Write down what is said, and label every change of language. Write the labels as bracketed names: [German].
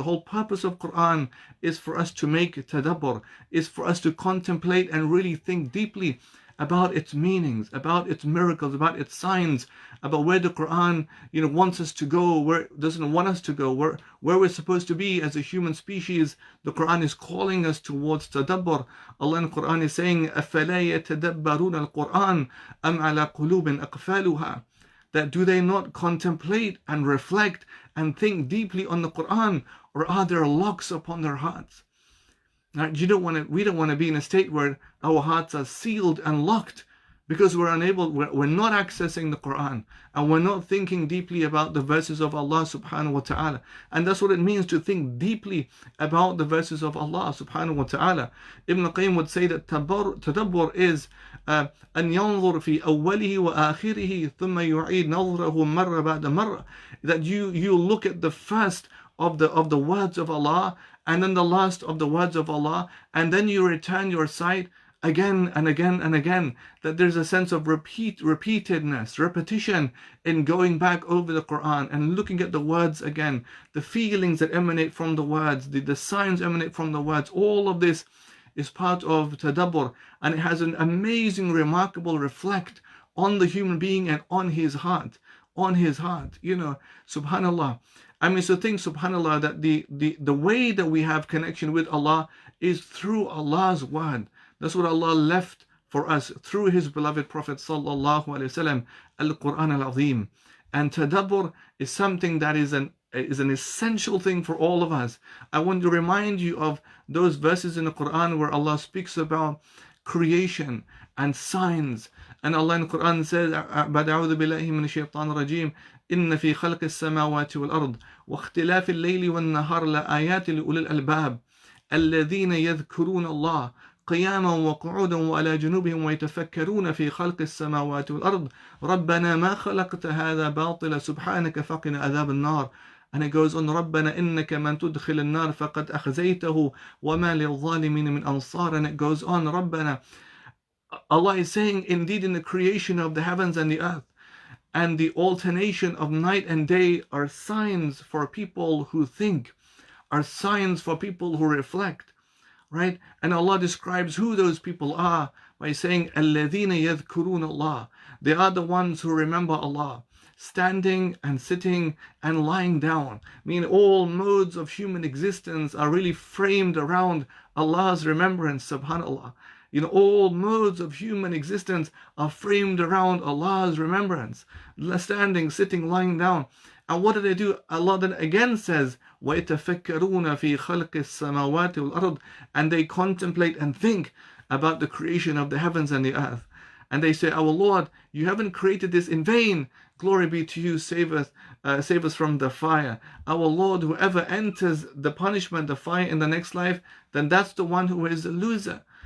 [English] The whole purpose of Quran is for us to make tadabbur, is for us to contemplate and really think deeply about its meanings, about its miracles, about its signs, about where the Quran, wants us to go, where it doesn't want us to go, where we're supposed to be as a human species. The Quran is calling us towards tadabbur. Allah in the Quran is saying, [Arabic] أَفَلَا يَتَدَبَّرُونَ الْقُرْآنَ أَمْ عَلَى قُلُوبٍ أَقْفَالُهَا. [English] That do they not contemplate and reflect and think deeply on the Quran, or are there locks upon their hearts? Right? We don't want to be in a state where our hearts are sealed and locked because we're not accessing the Quran, and we're not thinking deeply about the verses of Allah subhanahu wa ta'ala. And that's what it means to think deeply about the verses of Allah subhanahu wa ta'ala. Ibn Qayyim would say that tadabbur is [Arabic] أن ينظر في أوله وآخره ثم يعيد نظره مرة بعد مرة. [English] That you look at the first of the words of Allah, and then the last of the words of Allah, and then you return your sight again and again and again. That there's a sense of repeatedness, repetition in going back over the Quran and looking at the words again, the feelings that emanate from the words, the signs emanate from the words. All of this is part of tadabbur, and it has an amazing, remarkable reflect on the human being and on his heart, subhanallah. I mean, so think, subhanallah, that the way that we have connection with Allah is through Allah's word. That's what Allah left for us through His beloved Prophet sallallahu alaihi wasallam, Al-Quran Al-Azim. And tadabbur is something that is an essential thing for all of us. I want to remind you of those verses in the Quran where Allah speaks about creation and signs. And Allah in the Quran says, [Arabic] "Ba'd a'udhu billahi minash shaitanir rajim. إن في خلق السماوات والأرض واختلاف الليل والنهار لآيات لأولي الألباب الذين يذكرون الله قياما وقعودا وعلى جنوبهم ويتفكرون في خلق السماوات والأرض ربنا ما خلقت هذا باطلا سبحانك فقنا عذاب النار." [English] And it goes on, [Arabic] ربنا إنك من تدخل النار فقد أخزيته وما للظالمين من أنصار. [English] And it goes on, ربنا. Allah is saying, indeed, in the creation of the heavens and the earth and the alternation of night and day are signs for people who think, are signs for people who reflect, right? And Allah describes who those people are by saying, [Arabic] الَّذِينَ يَذْكُرُونَ اللَّهِ. [English] They are the ones who remember Allah, standing and sitting and lying down. I mean, all modes of human existence are really framed around Allah's remembrance, subhanAllah. All modes of human existence are framed around Allah's remembrance. Standing, sitting, lying down. And what do they do? Allah then again says, [Arabic] وَيَتَفَكَّرُونَ فِي خَلْقِ السَّمَاوَاتِ وَالْأَرْضِ. [English] And they contemplate and think about the creation of the heavens and the earth. And they say, our Lord, you haven't created this in vain. Glory be to you, save us from the fire. Our Lord, whoever enters the punishment, the fire in the next life, then that's the one who is a loser.